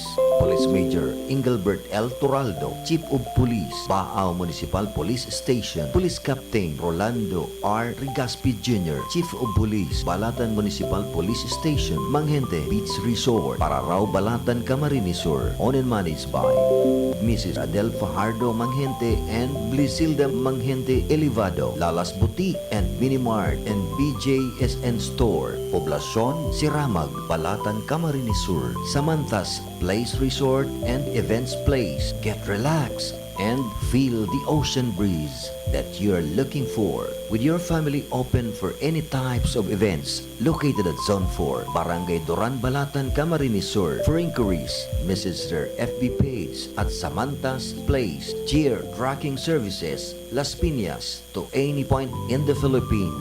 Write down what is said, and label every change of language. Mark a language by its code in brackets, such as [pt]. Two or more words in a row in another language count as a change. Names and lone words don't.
[en] Police Major Engelbert L. Toraldo, Chief of Police, Baao Municipal Police Station, Police Captain Rolando R. Rigaspi Jr., Chief of Police, Balatan Municipal Police Station, Manghente Beach Resort, Pararaw, Balatan, Camarines Sur, owned and managed by Mrs. Adel Fajardo Manghente and Blisilda Manghente Elevado, Lalas Boutique and Minimart and BJSN Store, Poblacion, Siramag, Balatan, Camarines Sur, Samantas Place Resort and Events Place. Get relaxed, and feel the ocean breeze that you're looking for. With your family open for any types of events, located at Zone 4, Barangay Duran, Balatan, Camarines Sur. For inquiries, message their FB page at Samantha's Place, Cheer Tracking Services, Las Piñas, to any point in the Philippines.